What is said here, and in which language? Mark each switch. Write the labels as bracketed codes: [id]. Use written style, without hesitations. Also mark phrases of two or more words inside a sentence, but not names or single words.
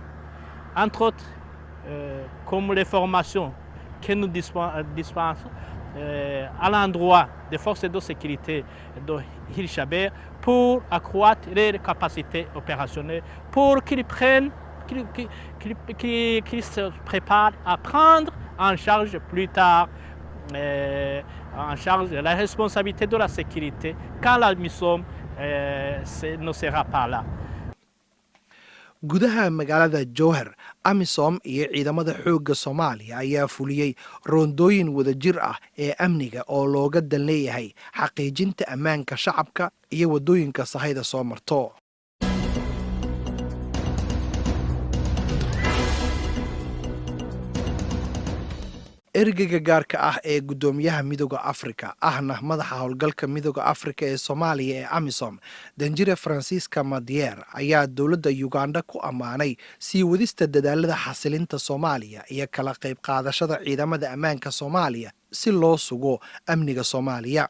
[fr] Entre autres, comme les formations que nous dispensons à l'endroit des forces de sécurité de Hirshabelle pour accroître leurs capacités opérationnelles, pour qu'ils se préparent à prendre en charge plus tard en charge la responsabilité de la sécurité quand la mission ne sera pas là. [so] gudaha magaalada Jowhar, Amisom iyo ciidamada xoogga Soomaaliya ayaa fuliyay roondooyin wadajir ah ee amniga oo looga dan leeyahay xaqiijinta ammaanka shacabka iyo wadooyinka sahayda soo marto. ergeyga gaarka ah ee gudoomiyaha midowga Afrika ahna madaxa howlgalka midowga Afrika ee Soomaaliya ee Amisom Danjire Francisca Madier ayaa dowladda Uganda ku amaanay sii wadista dadaalada xasilinta Soomaaliya iyo kala qayb qaadashada ciidamada ammaanka Soomaaliya si loo sugo amniga Soomaaliya.